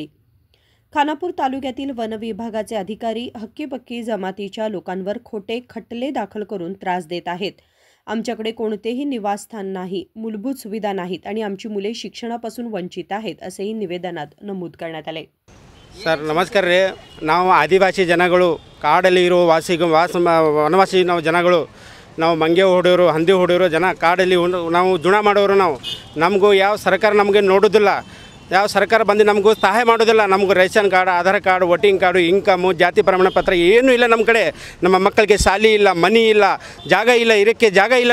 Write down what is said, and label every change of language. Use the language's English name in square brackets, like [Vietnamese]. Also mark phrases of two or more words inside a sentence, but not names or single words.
[Marathi] खानापूर तालुक्यातील वन विभागाचे अधिकारी हक्की-पक्की जमातीच्या लोकांवर खोटे खटले दाखल करून त्रास देत आहेत। आमच्याकडे कोणतेही निवासस्थान नाही, मूलभूत सुविधा नाहीत आणि आमची मुले शिक्षणापासून वंचित आहेत असेही निवेदनात नमूद करण्यात आले। [Kannada] सर नमस्कार ರೀ। ನಾವು ಆದಿವಾಸಿ ಜನಗಳು ಕಾಡಲ್ಲಿ ಇರೋ ವನವಾಸಿ ನಾವು ಜನಗಳು ನಾವು ಮಂಗೆ ಹೊಡೆಯೋರು ಹಂದಿ ಹೊಡೆಯೋರು ಜನ ಕಾಡಲ್ಲಿ ನಾವು ಜುಣ ಮಾಡೋರು ನಾವು ನಮಗೂ ಯಾವ ಸರ್ಕಾರ ನಮಗೆ ನೋಡೋದಿಲ್ಲ ಯಾವ ಸರ್ಕಾರ ಬಂದು ನಮಗೂ ಸಹಾಯ ಮಾಡೋದಿಲ್ಲ ನಮಗೂ ರೇಷನ್ ಕಾರ್ಡ್ ಆಧಾರ್ ಕಾರ್ಡ್ ವೋಟಿಂಗ್ ಕಾರ್ಡು ಇನ್ಕಮು ಜಾತಿ ಪ್ರಮಾಣ ಪತ್ರ ಏನೂ ಇಲ್ಲ ನಮ್ಮ ಕಡೆ ನಮ್ಮ ಮಕ್ಕಳಿಗೆ ಶಾಲೆ ಇಲ್ಲ ಮನಿ ಇಲ್ಲ ಜಾಗ ಇಲ್ಲ ಇರಕ್ಕೆ ಜಾಗ ಇಲ್ಲ